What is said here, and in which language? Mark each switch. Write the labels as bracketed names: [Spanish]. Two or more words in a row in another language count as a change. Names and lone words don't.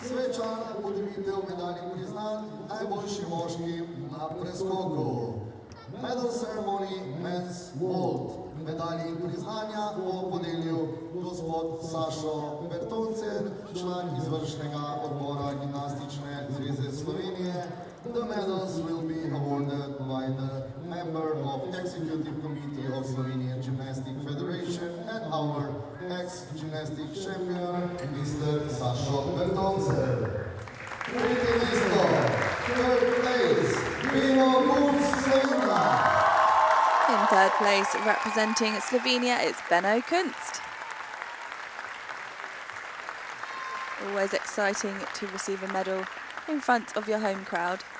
[Slovenian] svečana podelitev medalj in priznanj najboljšim moškim na preskoku. [English] Medal ceremony men's vault. [Slovenian] Medalji in priznanja bo podelil gospod Sašo Bertoncer, član izvršnega odbora Gimnastične zveze Slovenije. [English] The medals will be awarded by the member of Executive Committee of Slovenian Gymnastic Federation and our ex-gymnastic champion, Mr. [Slovenian] Sašo Bertoncer. Tretje mesto, [English] third place, Pino Kuc, Slovenia. In third place, representing Slovenia, it's Benno Kunst. Always exciting to receive a medal in front of your home crowd.